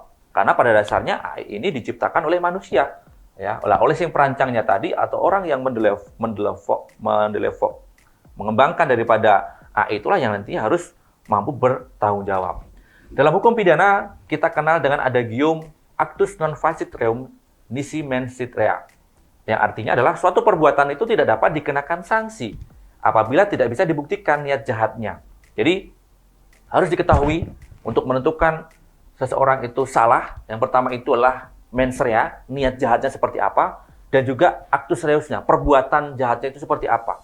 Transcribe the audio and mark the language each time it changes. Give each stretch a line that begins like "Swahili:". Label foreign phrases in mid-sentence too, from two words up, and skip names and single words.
Indonesian: Karena pada dasarnya AI ini diciptakan oleh manusia, ya, oleh si perancangnya tadi atau orang yang mengembangkan daripada AI itulah yang nanti harus mampu bertanggung jawab. Dalam hukum pidana kita kenal dengan adagium
Latin: actus non facit reum nisi mensit rea,
Indonesian: yang artinya adalah suatu perbuatan itu tidak dapat dikenakan sanksi apabila tidak bisa dibuktikan niat jahatnya. Jadi harus diketahui untuk menentukan seseorang itu salah, yang pertama itu adalah
Latin: mens rea,
Indonesian: niat jahatnya seperti apa, dan juga
Latin: actus reusnya,
Indonesian: perbuatan jahatnya itu seperti apa.